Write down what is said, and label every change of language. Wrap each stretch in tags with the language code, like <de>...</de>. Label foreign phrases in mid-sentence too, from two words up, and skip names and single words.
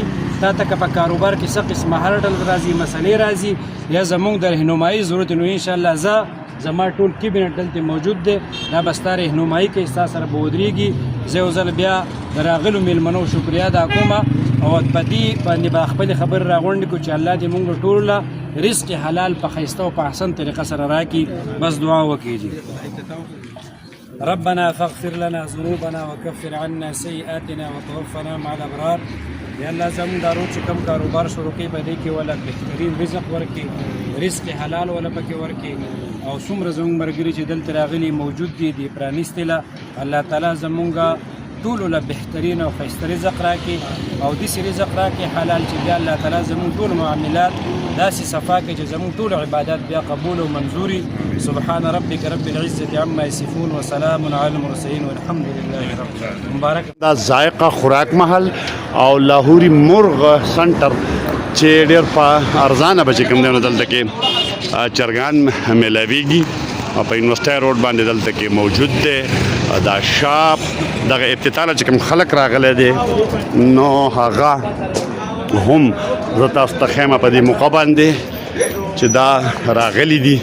<ps>تا ته که په کاروبار کې څه قسمه هر ډول راځي مسلې راځي یا زمونږ د رهنمایي ضرورت نو انشاءالله زما ټول کیبینټ دلته موجود دی، دا به ستا رهنمایي کوي، ستا سره به ودرېږي. زه یو ځل بیا د راغلو میلمنو شکریا ادا کوم او په دې باندې به خپلې خبرې راغونډې کړو چې الله دې مونږ ټولو له رزق حلال په ښایسته او په احسن طریقه سره راکړي. بس دعا وکړي.</ps> <ar>ربنا فاغفر لنا ذنوبنا وكفر عنا سيئاتنا وتوفنا مع الابرار.</ar> <ps>یا الله زموږ دا روز چې کوم کاروبار شروع کوي په دې کې ولا بهترین رزق ورکړي، رزق حلال ولا پکې ورکړي او څومره زموږ ملګري چې دلته راغلي موجود دي د پرانیستې له الله تعالی زموږ ټولو له بهترین او ښایسته رزق راکړي او داسې رزق راکړي حلال چې بیا الله تعالی زموږ ټول معاملات داسې صفا کړي چې زموږ ټول عبادات بیا قبول او منظوري.</ps> <ar>سبحان ربك رب العزة عما يصفون وسلام على المرسلين والحمد لله رب العالمين.</ar> <ps>مبارک. دا ذایقه خوراک محل او لاهوري مرغ سنټر چې ډېر په ارزانه به چې کوم دی نو دلته کې چرګان میلاویږي په</ps> <en>University Road</en> <ps>باندې دلته کې موجود دی. دا شاپ دغه افتتاح چې کوم خلک راغلی دی نو هغه هم زه تاسو ته ښیم په دې موقع باندې چې دا راغلي دي.</ps>